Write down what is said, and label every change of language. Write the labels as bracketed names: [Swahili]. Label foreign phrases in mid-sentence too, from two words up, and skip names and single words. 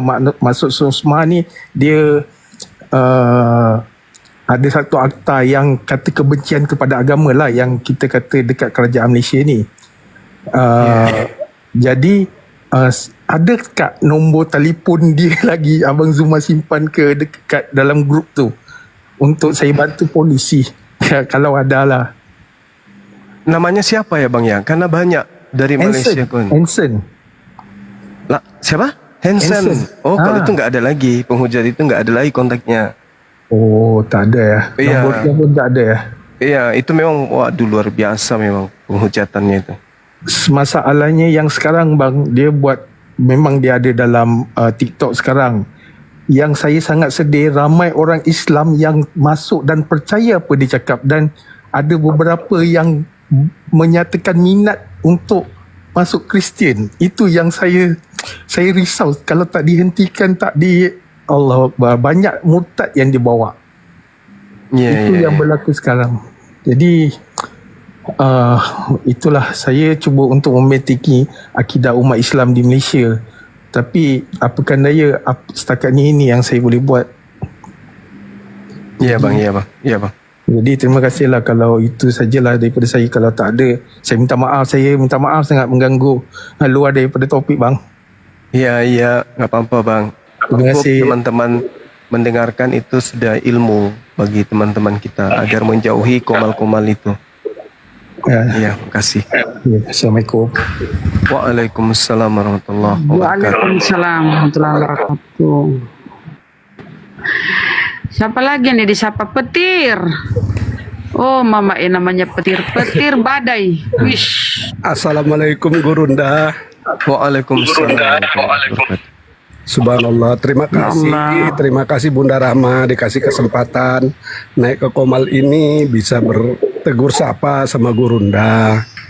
[Malay] Maksud SOSMA ni dia ada satu akta yang kata kebencian kepada agama lah, yang kita kata dekat kerajaan Malaysia ni. Jadi ada kat nombor telefon dia lagi Abang Zuma simpan ke dekat dalam grup tu untuk saya bantu polisi kalau ada lah. [Indonesian] Namanya siapa ya Bang ya? Karena banyak dari Malaysia pun. Hanson. Lah, siapa? Hanson. Oh, kalau itu nggak ada lagi. Penghujat itu nggak ada lagi kontaknya. [Malay] Oh, tak ada ya. [Indonesian] Iya. [Malay] Nombornya pun tak ada ya. [Indonesian] Iya, itu memang waduh luar biasa memang penghujatannya itu. [Malay] Masalahnya yang sekarang bang, dia memang dia ada dalam TikTok sekarang. Yang saya sangat sedih, ramai orang Islam yang masuk dan percaya apa dia cakap, dan ada beberapa yang menyatakan minat untuk masuk Kristian. Itu yang saya risau kalau tak dihentikan, [Arabic] الله أكبر, [Malay] banyak murtad yang dibawa. Itu yang berlaku sekarang. Jadi itulah saya cuba untuk memetiki akidah umat Islam di Malaysia. Tapi apakan daya, setakat ini yang saya boleh buat. [Indonesian] Ya bang, ya bang, ya bang. [Malay] Jadi terima kasihlah kalau itu sajalah daripada saya. Kalau tak ada, saya minta maaf sangat mengganggu luar daripada topik bang. [Indonesian] Iya, nggak apa-apa bang. Terima kasih. Teman-teman mendengarkan itu sudah ilmu bagi teman-teman kita agar menjauhi komal-komal itu. Iya, makasih. Ya, [Malay] Assalamualaikum. [Arabic] وعليكم السلام ورحمة الله وبركاته. وعليكم السلام ورحمة الله وبركاته. [Indonesian] Siapa lagi nih disapa Petir? Oh, mama namanya Petir badai. Wish. Assalamualaikum Gurunda. Waalaikumsalam. Subhanallah, terima kasih Bunda Rahma dikasih kesempatan naik ke Komal ini bisa bertegur sapa sama Gurunda.